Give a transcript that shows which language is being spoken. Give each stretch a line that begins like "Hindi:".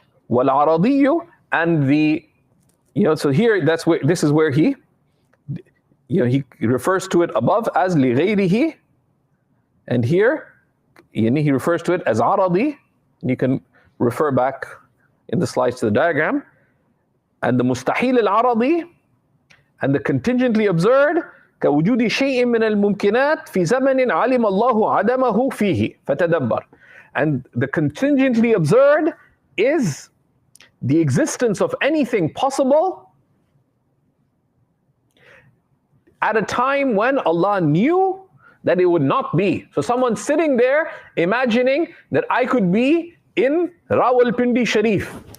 English: وَالْعَرَضِيُّ, and so here, this is where he refers to it above as لِغَيْرِهِ, and here he refers to it as عَرَضِي. You can refer back in the slides to the diagram. And the
Arabic: مستحيل العرضي
English: and the contingently absurd
Arabic: كوجود شيء من الممكنات في زمن علم الله عدمه فيه فتدبر.
English: And the contingently absurd is the existence of anything possible at a time when Allah knew that it would not be. So someone's sitting there imagining that I could be in Rawalpindi Sharif.